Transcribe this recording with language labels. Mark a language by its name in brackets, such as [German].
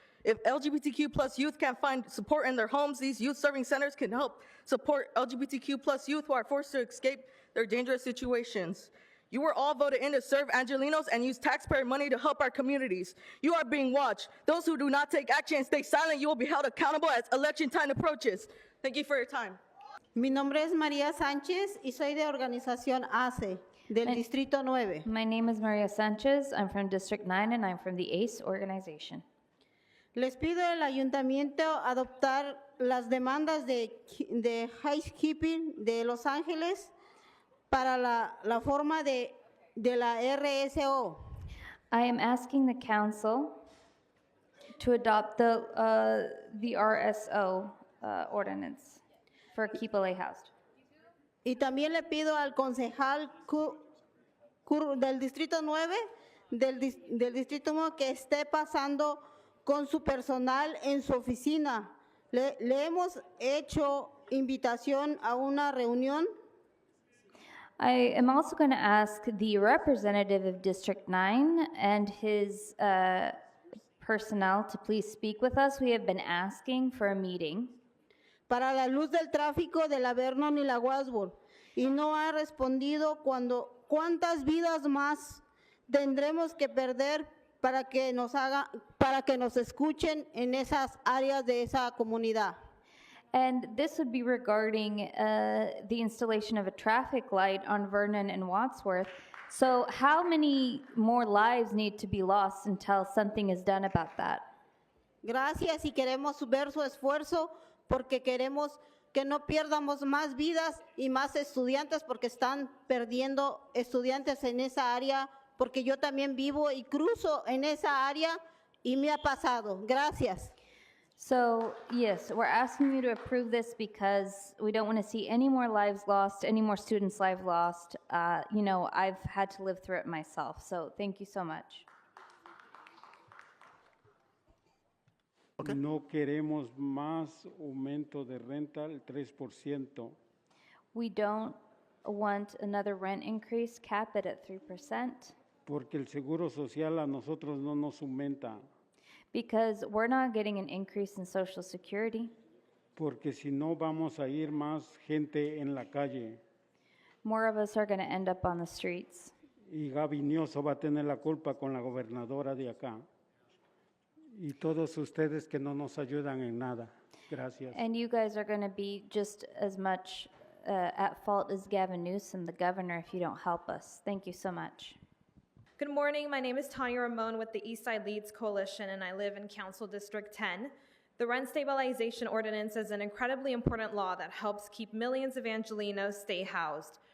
[English] If LGBTQ plus youth can't find support in their homes, these youth serving centers can help support LGBTQ plus youth who are forced to escape their dangerous situations. You were all voted in to serve Angelinos and use taxpayer money to help our communities. You are being watched. Those who do not take action and stay silent, you will be held accountable as election time approaches. Thank you for your time. [Spanish] Mi nombre es María Sánchez y soy de organización ACE, del Distrito 9. [English] My name is Maria Sanchez. I'm from District 9 and I'm from the ACE organization. [Spanish] Les pido al ayuntamiento adoptar las demandas de housekeeping de Los Ángeles para la forma de la RSO. [English] I am asking the council to adopt the RSO ordinance for Keep LA Housed. [Spanish] Y también le pido al concejal del Distrito 9, del Distrito 9, que esté pasando con su personal en su oficina. Le hemos hecho invitación a una reunión. [English] I am also going to ask the representative of District 9 and his personnel to please speak with us. We have been asking for a meeting. [Spanish] Para la luz del tráfico de la Vernon y la Wadsworth, y no ha respondido cuántas vidas más tendremos que perder para que nos escuchen en esas áreas de esa comunidad. [English] And this would be regarding the installation of a traffic light on Vernon and Wadsworth. So how many more lives need to be lost until something is done about that? [Spanish] Gracias, y queremos ver su esfuerzo porque queremos que no pierdamos más vidas y más estudiantes, porque están perdiendo estudiantes en esa área, porque yo también vivo y cruzo en esa área y me ha pasado. Gracias. [English] So, yes, we're asking you to approve this because we don't want to see any more lives lost, any more students' lives lost. You know, I've had to live through it myself, so thank you so much. Okay. [Spanish] No queremos más aumento de renta al 3%. [English] We don't want another rent increase, cap it at 3%. [Spanish] Porque el seguro social a nosotros no nos aumenta. [English] Because we're not getting an increase in Social Security. [Spanish] Porque si no vamos a ir más gente en la calle. [English] More of us are going to end up on the streets. [Spanish] Y Gaby Nioso va a tener la culpa con la gobernadora de acá. Y todos ustedes que no nos ayudan en nada. Gracias. [English] And you guys are going to be just as much at fault as Gavin Newsom, the governor, if you don't help us. Thank you so much. Good morning. My name is Tanya Ramon with the Eastside Leads Coalition, and I live in Council District 10. The rent stabilization ordinance is an incredibly important law that helps keep millions of Angelenos stay housed.